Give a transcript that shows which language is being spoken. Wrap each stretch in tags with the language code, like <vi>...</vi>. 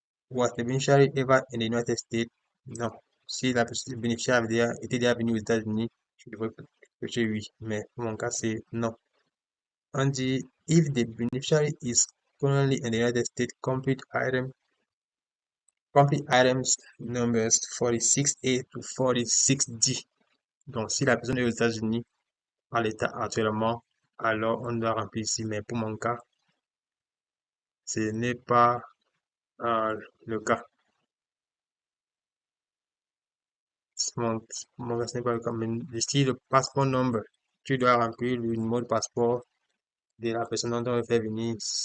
<en>Was the beneficiary ever in the United States?</en> <fr>Non. Si la personne bénéficiaire était déjà venue aux États-Unis, je devrais cocher oui. Mais pour mon cas, c'est non. On dit,</fr> <en>if the beneficiary is currently in the United States, complete items numbers 46A to 46D.</en> <fr>Donc, si la personne est aux États-Unis à l'état actuellement, alors on doit remplir ici. Mais pour mon cas, ce n'est pas le cas. Mon, mon cas, ce n'est pas le cas. Mais ici, le passeport number, tu dois remplir le numéro de passeport de la personne dont on veut faire venir.</fr>